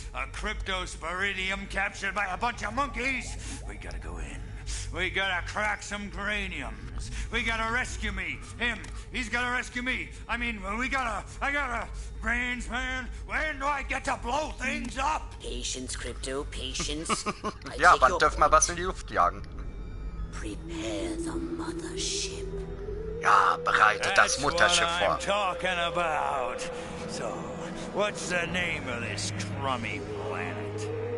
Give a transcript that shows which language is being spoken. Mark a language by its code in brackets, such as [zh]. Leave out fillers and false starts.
[en] A cryptosporidium captured by a bunch of monkeys? We gotta go in. We gotta crack some craniums. We gotta rescue me. Him. He's gotta rescue me. I mean, I gotta... Brains, man. When do I get to blow things up? Patience, Crypto, patience. [de] Ja, wann dürfen wir was in die Luft jagen? [en] Prepare the mothership. [de] Ja, bereite das Mutterschiff vor. [en] That's what I'm talking about. So, what's the name of this crummy planet?